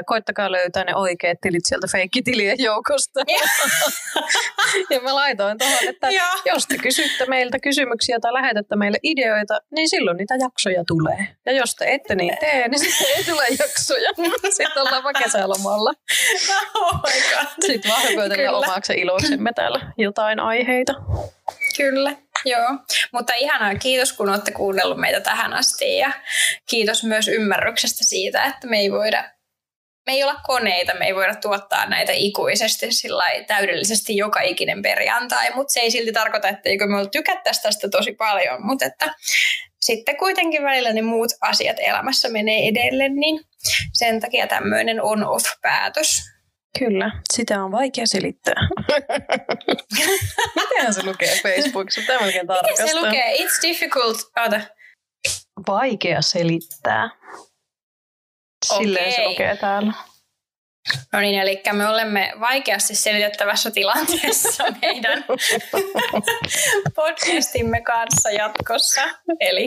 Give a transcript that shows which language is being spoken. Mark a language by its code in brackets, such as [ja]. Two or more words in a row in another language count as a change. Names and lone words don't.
[fi] Koittakaa löytää ne oikeat tilit sieltä feikkitilien joukosta. Ja mä laitoin tuohon, että jos te kysytte meiltä kysymyksiä tai lähetätte meille ideoita, niin silloin niitä jaksoja tulee. Ja jos te ette niin tee, niin sitten ei tule jaksoja. Sitten ollaan vaan kesälomalla. [en] Oh my god. [fi] Sitten vaan koitella omaksi iloksemme täällä jotain aiheita. Kyllä, joo. Mutta ihanaa, kiitos kun olette kuunnellut meitä tähän asti ja kiitos myös ymmärryksestä siitä, että me ei olla koneita, me ei voida tuottaa näitä ikuisesti täydellisesti joka ikinen perjantai, mutta se ei silti tarkoita, etteikö me tykättäisi tästä tosi paljon, mutta että sitten kuitenkin välillä ne muut asiat elämässä menee edelle, niin sen takia tämmöinen on-off-päätös. Kyllä, sitä on vaikea selittää. Miten se lukee Facebookissa? Tämä melkein tarkastaa. Miten se lukee? [en] It's difficult. [fi] Vaikea selittää. Silleen se lukee täällä. No niin, eli me olemme vaikeasti selitettävässä tilanteessa meidän podcastimme kanssa jatkossa. Eli